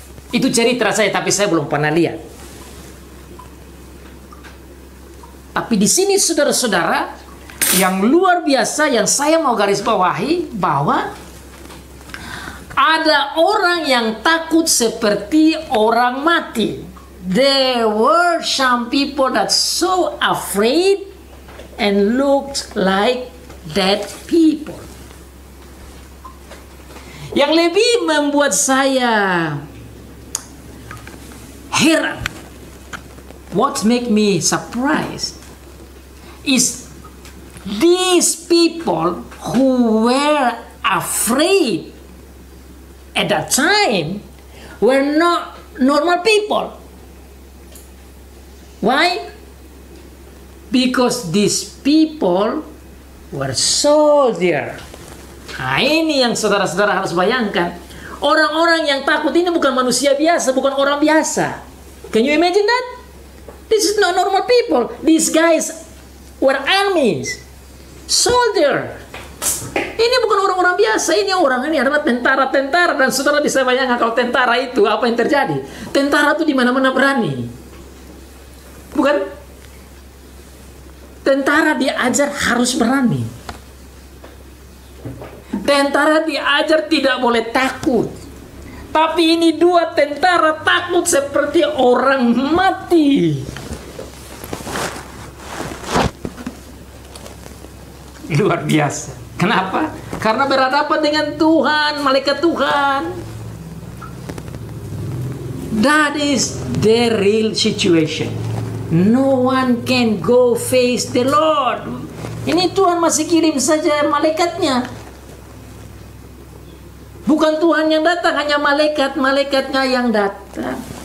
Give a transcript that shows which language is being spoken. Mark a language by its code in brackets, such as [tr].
[id] Itu cerita saya, tapi saya belum pernah lihat. Tapi di sini saudara-saudara, yang luar biasa yang saya mau garis bawahi bahwa ada orang yang takut seperti orang mati. [en] There were some people that so afraid and looked like dead people. [id] Yang lebih membuat saya heran, [en] what make me surprised is these people who were afraid at that time were not normal people. Why? Because these people were soldier. [id] Nah, ini yang saudara-saudara harus bayangkan. Orang-orang yang takut ini bukan manusia biasa, bukan orang biasa. [en] Can you imagine that? This is not normal people. These guys were armies, soldier. [id] Ini bukan orang-orang biasa. Ini adalah tentara-tentara. Dan saudara bisa bayangkan kalau tentara itu apa yang terjadi? Tentara itu di mana-mana berani. Bukan? Tentara diajar harus berani. Tentara diajar tidak boleh takut. Tapi ini dua tentara takut seperti orang mati. Luar biasa. Kenapa? Karena berhadapan dengan Tuhan, malaikat Tuhan. [en] That is the real situation. No one can go face the Lord. [id] Ini Tuhan masih kirim saja malaikatnya. Bukan Tuhan yang datang, hanya malaikat-malaikatnya yang datang.